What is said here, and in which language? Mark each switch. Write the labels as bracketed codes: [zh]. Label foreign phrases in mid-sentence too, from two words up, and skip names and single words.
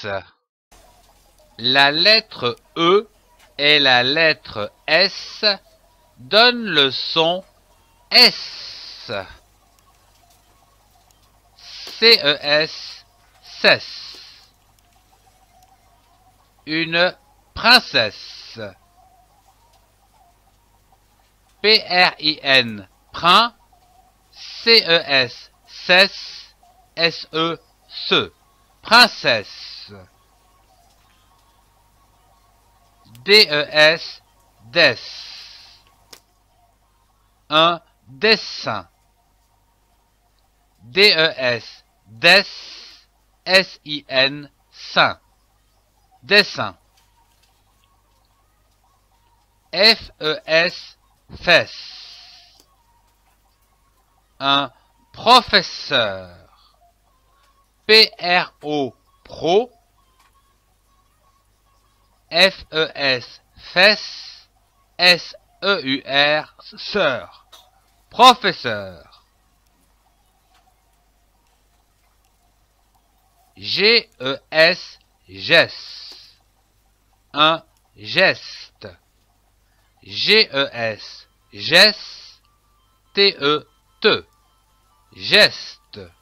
[fr] La lettre E et la lettre S donnent le son S. C-E-S, cesse. Une princesse. P-R-I-N, prin, C-E-S, cesse, S-E, se, princesse. D-E-S, des, un dessin. D-E-S, des, S-I-N, sain, dessin. F-E-S, fesse. Un professeur. P-R-O, pro. F-E-S, fesse. S-E-U-R, sœur. Professeur. G-E-S, geste. Un geste. G-E-S, geste, T-E-T, geste.